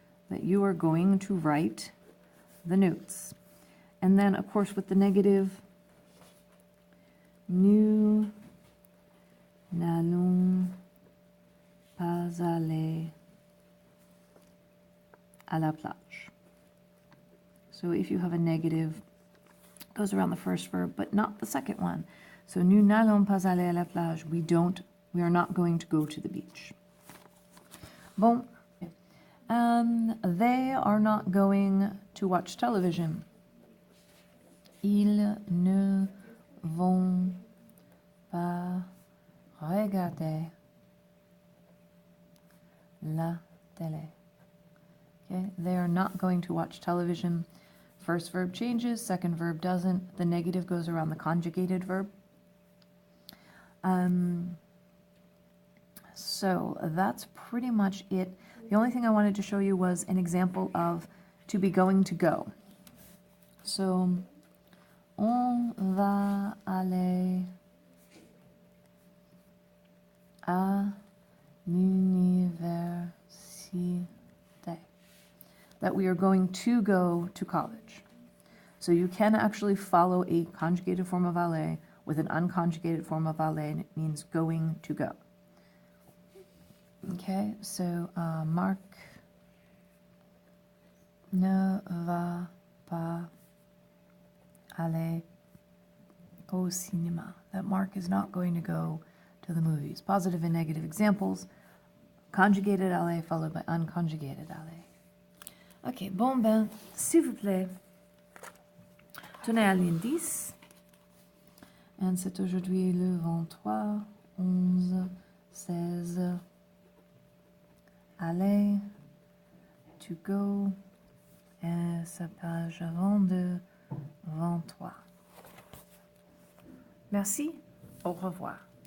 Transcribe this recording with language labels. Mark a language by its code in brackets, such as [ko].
[en] That you are going to write the notes. And then, of course, with the negative, [fr] nous n'allons pas aller à la plage. [en] So if you have a negative, it goes around the first verb, but not the second one. [fr] So nous n'allons pas aller à la plage. [en] We are not going to go to the beach. [fr] Bon. [en] They are not going to watch television. [fr] Ils ne vont pas regarder la télé. [en] Okay, they are not going to watch television. First verb changes, second verb doesn't. The negative goes around the conjugated verb. So that's pretty much it. The only thing I wanted to show you was an example of to be going to go. [fr] So, on va aller à l'université. [en] That we are going to go to college. So you can actually follow a conjugated form of aller with an unconjugated form of aller, and it means going to go. Okay, so Marc ne va pas aller au cinéma. That Mark is not going to go to the movies. Positive and negative examples. Conjugated aller followed by unconjugated aller. [fr] Ok, bon ben, s'il vous plaît, tenez à l'indice. And c'est aujourd'hui le 23, 11, 16. Aller, [en] to go, [fr] et c'est page 22, 23. Merci, au revoir.